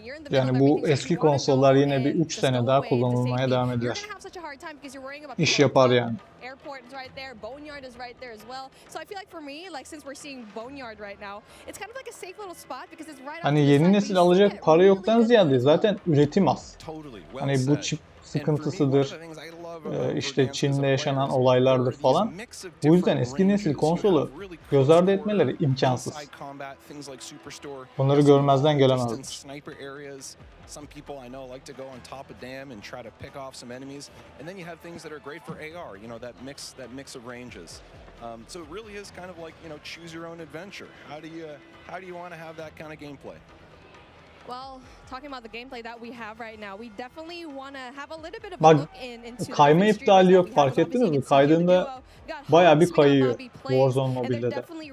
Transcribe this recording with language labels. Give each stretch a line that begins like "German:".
Turkish: Yani bu eski konsollar yine bir 3 sene daha kullanılmaya devam eder. İş yapar yani.
English: Airport is right there, Boneyard is right there as well. So I feel like for me, like since we're seeing Boneyard right now, it's kind of like a safe little spot because it's right.
Turkish: Hani yeni nesil alacak para yoktan ziyade zaten üretim az. Hani bu çip sıkıntısıdır, işte Çin'de yaşanan olaylardır falan. Bu yüzden eski nesil konsolu göz ardı etmeleri imkansız. Bunları görmezden gelemezler.
English: Some people I know like to go on top of dam and try to pick off some enemies, and then you have things that are great for AR. You know, that mix of ranges. So it really is kind of like, you know, choose your own adventure. How do you want to have that kind of gameplay? Well, talking about the gameplay that we have right now, we definitely want to have a little bit of a look into
Turkish: kayma iptali yok, fark ettiniz mi? Kaydığında bayağı bir kayıyor Warzone mobilde de.